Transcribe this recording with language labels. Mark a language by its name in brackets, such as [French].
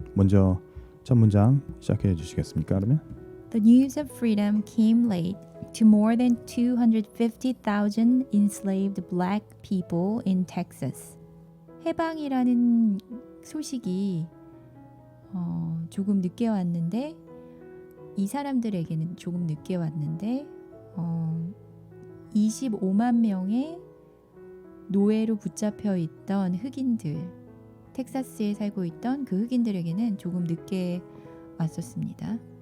[Korean] 먼저 첫 문장 시작해 주시겠습니까? 그러면 [English] The news of freedom came late to more than 250,000 enslaved black people in Texas. [Korean] 해방이라는 소식이 조금 늦게 왔는데 이 사람들에게는 조금 늦게 왔는데 25만 명의 노예로 붙잡혀 있던 흑인들, 텍사스에 살고 있던 그 흑인들에게는 조금 늦게 왔었습니다.